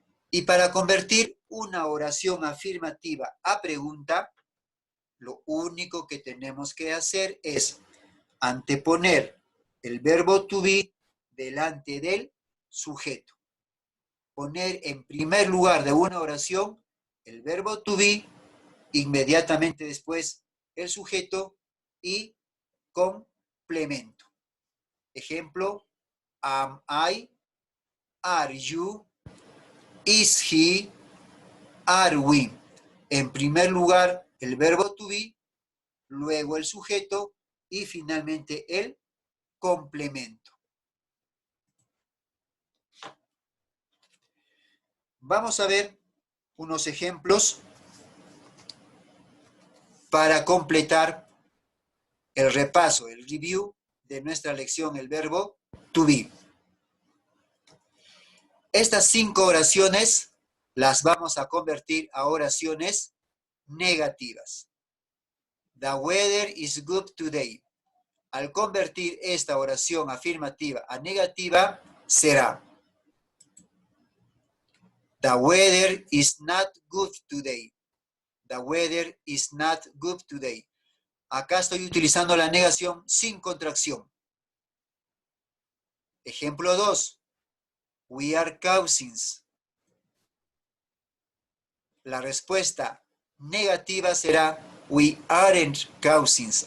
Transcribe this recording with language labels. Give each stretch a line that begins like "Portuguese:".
Spanish: Y para convertir una oración afirmativa a pregunta, lo único que tenemos que hacer es anteponer el verbo to be delante del sujeto. Poner en primer lugar de una oración el verbo to be, inmediatamente después el sujeto y complemento. Ejemplo, am I, are you, is he, are we. En primer lugar el verbo to be, luego el sujeto y finalmente el complemento. Vamos a ver unos ejemplos para completar el repaso, el review de nuestra lección, el verbo to be. Estas 5 oraciones las vamos a convertir a oraciones negativas.
English: The weather is good today.
Spanish: Al convertir esta oración afirmativa a negativa, será the weather is not good today.
English: The weather is not good today.
Spanish: Acá estoy utilizando la negación sin contracción. Ejemplo 2.
English: We are cousins.
Spanish: La respuesta negativa será we aren't cousins.